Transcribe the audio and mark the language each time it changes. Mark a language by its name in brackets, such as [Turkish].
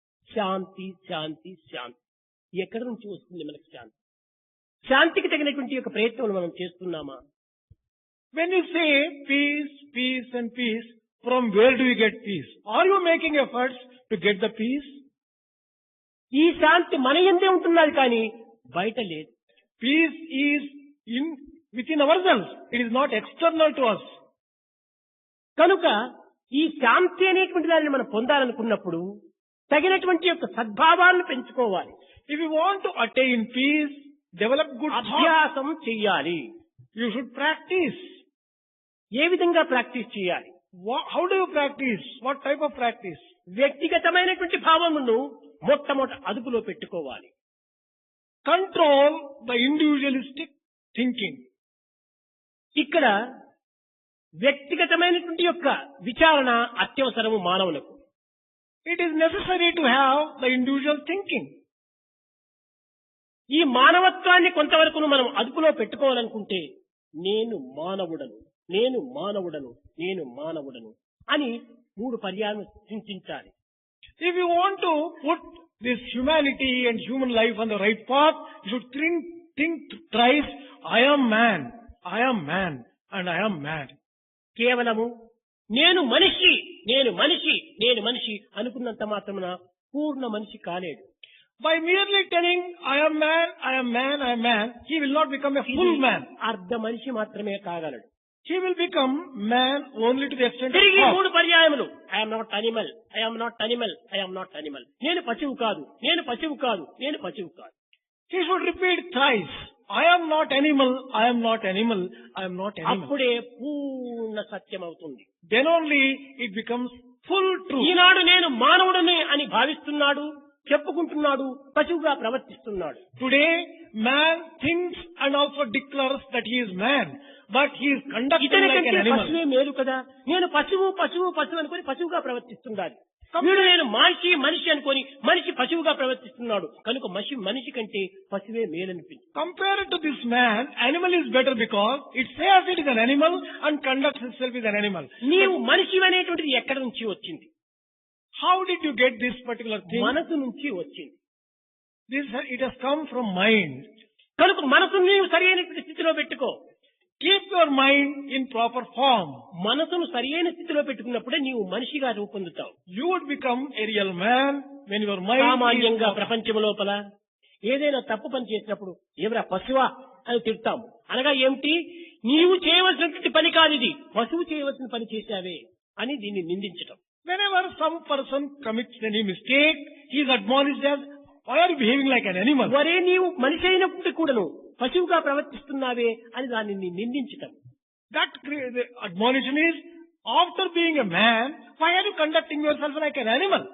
[Telugu] శాంతి శాంతి శాంతి ఎక్కడి నుంచి వస్తుంది మనకు శాంతి? శాంతికి తగినటువంటి యొక్క ప్రయత్నం మనం చేస్తున్నామా? [English] When you say peace, peace and peace, from where do you get peace? Are you making efforts to get the peace? [Telugu] ఈ శాంతి మన యందే ఉంటున్నది కానీ బయట లేదు. [English] Peace is within ourselves. It is not external to us. [Telugu] కనుక ఈ శాంతి అనేటువంటి దానిని మనం పొందాలనుకున్నప్పుడు తగినటువంటి యొక్క సద్భావాలను పెంచుకోవాలి. [English] If you want to attain peace, develop good thoughts. [Telugu] అభ్యాసం చెయ్యాలి. [English] You should practice. [Telugu] ఏ విధంగా ప్రాక్టీస్ చేయాలి? [English] How do you practice? What type of practice? [Telugu] వ్యక్తిగతమైనటువంటి భావమును మొట్టమొదట అదుపులో పెట్టుకోవాలి. [English] Control the individualistic thinking. [Telugu] ఇక్కడ వ్యక్తిగతమైనటువంటి యొక్క విచారణ అత్యవసరము మానవులకు. [English] It is necessary to have the individual thinking. [Telugu] ఈ మానవత్వాన్ని కొంతవరకు మనం అదుపులో పెట్టుకోవాలనుకుంటే నేను మానవుడను, నేను మానవుడను, నేను మానవుడను అని 3 పర్యాయం చింతించాలి. [English] If you want to put this humanity and human life on the right path, you should think thrice, I am man, I am man, and I am mad. [Telugu] కేవలము నేను మనిషి, నేను మనిషి, నేను మనిషి అనుకున్నంత మాత్రమున పూర్ణ మనిషి కాలేడు. [English] By merely telling, I am man, I am man, I am man, he will not become a full man. [Telugu] అర్ధ మనిషి మాత్రమే కాగలడు. [English] He will become man only to the extent of [Telugu] తిరిగి [English] half. [Telugu] 3 పర్యాయములు [English] I'm not animal, I'm not animal, I'm not animal. [Telugu] నేను పశువు కాదు, నేను పశువు కాదు, నేను పశువు కాదు. [English] He should repeat thrice, I am not animal, I am not animal, I am not animal. [Telugu] అప్పుడే పూర్ణ సత్యం అవుతుంది. [English] Then only it becomes full truth. [Telugu] ఈనాడు నేను మానవుడనే అని భావిస్తున్నాడు, చెప్పుకుంటున్నాడు, పశువుగా ప్రవర్తిస్తున్నాడు. [English] Today, man thinks and also declares that he is man, but he is conducting like an [Telugu] ఇతనికంటే [English] animal. [Telugu] పశువే మేలు కదా, నేను పశువు పశువు పశువు అనుకుని పశువుగా ప్రవర్తిస్తున్నాడు. వీడు నేను మనిషి అనుకొని మనిషి పశువుగా ప్రవర్తిస్తున్నాడు కనుక మనిషి కంటే పశువే మేలనిపించింది. [English] Compared to this man, animal is better because it says it is an animal and conducts itself as an animal. [Telugu] నీవు మనిషి అనేటువంటిది ఎక్కడి నుంచి వచ్చింది? [English] How did you get this particular thing? [Telugu] మనసు నుంచి వచ్చింది. [English] It has come from mind. [Telugu] కనుక మనసును నీవు సరైనటువంటి స్థితిలో పెట్టుకో. [English] Keep your mind in proper form. [Telugu] మనసును సరైన స్థితిలో పెట్టుకున్నప్పుడే నీవు మనిషిగా రూపొందుతావు. [English] You would become a real man when your mind [Telugu] సామాన్యంగా [English] is... [Telugu] ప్రపంచం లోపల ఏదైనా తప్పు పని చేసినప్పుడు ఎవరా పశువా అని తిడతాము. అనగా ఏమిటి? నీవు చేయవలసినటువంటి పని కాదు ఇది, పశువు చేయవలసిన పని చేశావే అని దీన్ని నిందించటం. [English] Whenever some person commits any mistake, he is admonished as, why are you behaving like an animal? [Telugu] వరే నీవు మనిషి అయినప్పుడు కూడాను పశువుగా ప్రవర్తిస్తున్నావే అని దాన్ని నిందించటం. [English] The admonition is, after being a man, why are you conducting yourself like an animal?